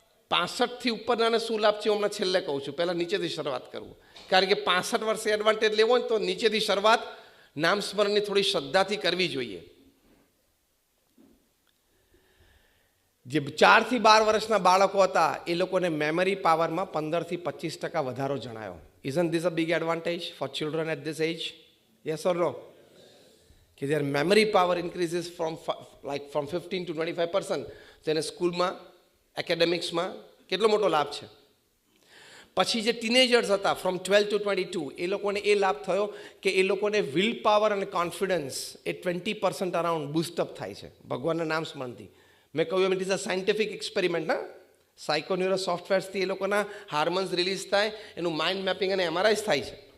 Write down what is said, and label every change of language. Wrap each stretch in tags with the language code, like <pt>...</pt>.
<gu>65થી ઉપરનાને શું લાભ છે હું હમણાં છેલ્લે કહું છું. પહેલાં નીચેથી શરૂઆત કરવું, કારણ કે 65 વર્ષે એડવાન્ટેજ લેવો હોય તો નીચેથી શરૂઆત નામ સ્મરણની થોડી શ્રદ્ધાથી કરવી જોઈએ. જે 4 થી 12 વર્ષના બાળકો હતા એ લોકોને મેમરી પાવરમાં 15 થી 25% વધારો જણાયો.</gu> <en>Isn't this a big advantage for children at this age? Yes or no? કે their memory power increases from 15 to 25%.</en> <gu>તેને સ્કૂલમાં, એકેડેમિક્સમાં કેટલો મોટો લાભ છે. પછી જે ટીનેજર્સ હતા</gu> <en>from 12 to 22</en> <gu>એ લોકોને એ લાભ થયો કે એ લોકોને વિલ પાવર અને કોન્ફિડન્સ એ 20% અરાઉન્ડ બૂસ્ટઅપ થાય છે ભગવાનના નામ સ્મરણથી. મેં કહ્યું એમ</gu> <en>It is a scientific experiment.</en> <gu>ના, સાયકોન્યુરો સોફ્ટવેર્સથી એ લોકોના હાર્મોન્સ રિલીઝ થાય, એનું માઇન્ડ મેપિંગ અને એમઆરઆઈસ થાય છે.</gu>